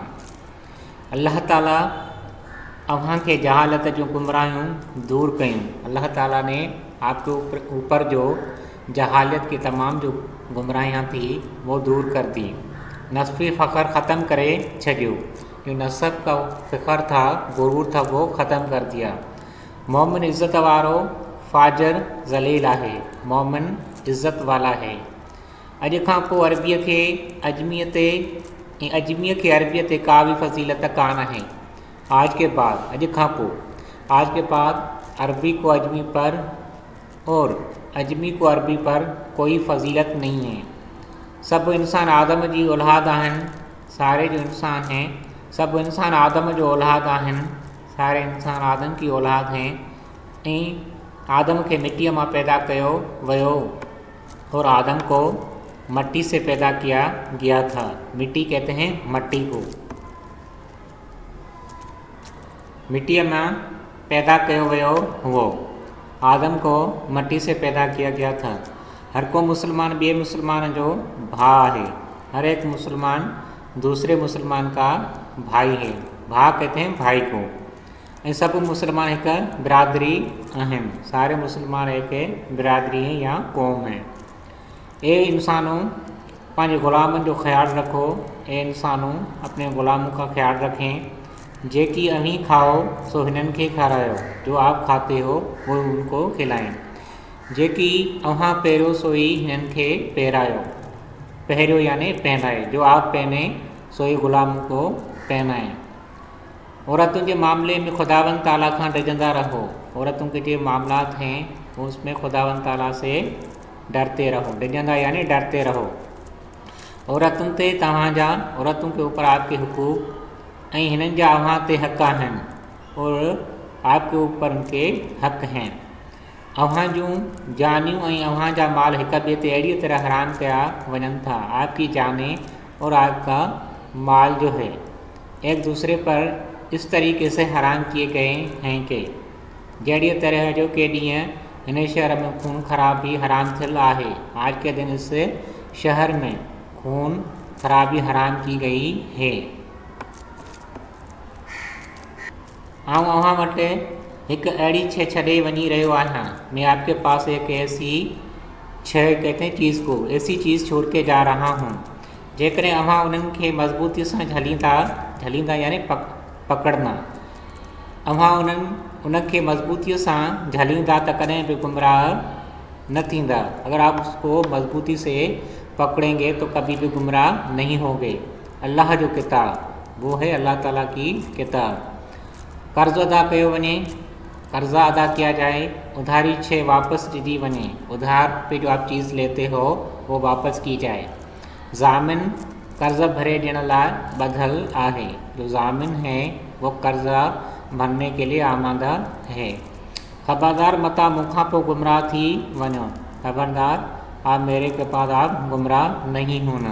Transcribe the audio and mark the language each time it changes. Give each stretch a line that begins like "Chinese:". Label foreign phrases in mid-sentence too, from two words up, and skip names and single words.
Sindhi: اللہ تعالیٰ اوہاں کے جہالت جو گمراہیوں دور کیوں،
Urdu: اللہ تعالیٰ نے آپ کے اوپر جو جہالت کی تمام جو گمراہیاں تھیں وہ دور کر دی،
Sindhi: نسبی فخر ختم کرے چھڈیو،
Urdu: جو نسب کا فخر تھا، غرور تھا، وہ ختم کر دیا۔
Sindhi: مومن عزت وارو فاجر ذلیل ہے،
Urdu: مومن عزت والا ہے۔
Sindhi: اج کھاں پو عربیہ کے عربیت کا بھی فضیلت کان ہے۔
Urdu: آج کے بعد
Sindhi: اج کھاں پو
Urdu: آج کے بعد عربی کو عجمی پر اور عجمی کو عربی پر کوئی فضیلت نہیں ہے.
Sindhi: सब इंसान आदम जी औलाद आहिनि,
Urdu: سارے جو انسان ہیں
Sindhi: सब इंसान आदम जो औलाद आहिनि,
Urdu: سارے انسان آدم کی اولاد ہیں.
Sindhi: ऐं आदम के मिट्टी में पैदा किया वयो
Urdu: اور آدم کو مٹی سے پیدا کیا گیا تھا. مٹی کہتے ہیں مٹی کو.
Sindhi: मिट्टी में पैदा किया वयो हुओ,
Urdu: آدم کو مٹی سے پیدا کیا گیا تھا.
Sindhi: हर को मुसलमान ॿिए मुसलमान जो भाउ है।
Urdu: ہر ایک مسلمان دوسرے مسلمان کا بھائی ہے. بھاؤ کہتے ہیں بھائی کو.
Sindhi: ऐं सब मुसलमान एक बिरादरी आहिनि,
Urdu: سارے مسلمان ایک برادری ہیں یا قوم ہے.
Sindhi: ए इंसानों पंहिंजे ग़ुलामनि जो ख्याल रखो,
Urdu: اے انسانوں اپنے غلاموں کا خیال رکھیں.
Sindhi: जेकी अहीं खाओ सो हिननि खे खारायो,
Urdu: جو آپ کھاتے ہو وہ ان کو کھلائیں.
Sindhi: जेकी अव्हां पहिरियो सो ही हिननि खे पहिरायो, पहिरियो
Urdu: یعنی پہنائے، جو آپ پہنے سو ہی غلاموں کو پہنائیں.
Sindhi: औरतों के मामले में खुदावंद ताला खां डरंदा रहो।
Urdu: عورتوں کے جو معاملات ہیں اس میں خداوند تعالیٰ سے ڈرتے رہو. ڈرندا یعنی ڈرتے رہو.
Sindhi: औरतुनि ते तव्हांजा,
Urdu: عورتوں کے اوپر آپ کے حقوق
Sindhi: ऐं हिननि जा अव्हां ते हक़ आहिनि
Urdu: اور آپ کے اوپر ان کے حق ہیں.
Sindhi: अव्हां जूं जानियूं ऐं अव्हां जा माल हिक ॿिए ते अहिड़ी तरह हराम कया वञनि था।
Urdu: آپ کی جانیں اور آپ کا مال جو ہے ایک دوسرے پر اس طریقے سے حرام کیے گئے ہیں کہ
Sindhi: जहिड़ी तरह जो के ॾींहुं हिन शहर में खून खराबी हराम थियल आहे।
Urdu: آج کے دن اس شہر میں خون خرابی حرام کی گئی ہے.
Sindhi: आऊं अव्हां वटि हिकु अहिड़ी शइ छॾे वञी रहियो आहियां।
Urdu: میں آپ کے پاس ایک ایسی شئے کہتے ہیں چیز کو، ایسی چیز چھوڑ کے جا رہا ہوں.
Sindhi: जेकॾहिं अव्हां उन्हनि खे मज़बूती सां झलींदा
Urdu: یعنی پکڑنا,
Sindhi: अव्हां उनखे मज़बूतीअ सां झलींदा त कॾहिं बि गुमराह न थींदा।
Urdu: اگر آپ اس کو مضبوطی سے پکڑیں گے تو کبھی بھی گمراہ نہیں ہوں گے.
Sindhi: अल्लाह जो किताब
Urdu: وہ ہے اللہ تعالیٰ کی کتاب.
Sindhi: कर्ज़ अदा कयो वञे,
Urdu: قرضہ ادا کیا جائے.
Sindhi: उधारी शइ वापस दी वञे,
Urdu: ادھار پہ جو آپ چیز لیتے ہو وہ واپس کی جائے.
Sindhi: ज़ामिन कर्ज़ भरे ॾियण लाइ ॿधल आहे।
Urdu: جو ضامن ہے وہ قرضہ بھرنے کے لیے آمادہ ہے.
Sindhi: खबरदार मता मुखां पोइ गुमराह थी वञो,
Urdu: خبردار آپ میرے کے بعد آپ گمراہ نہیں ہونا.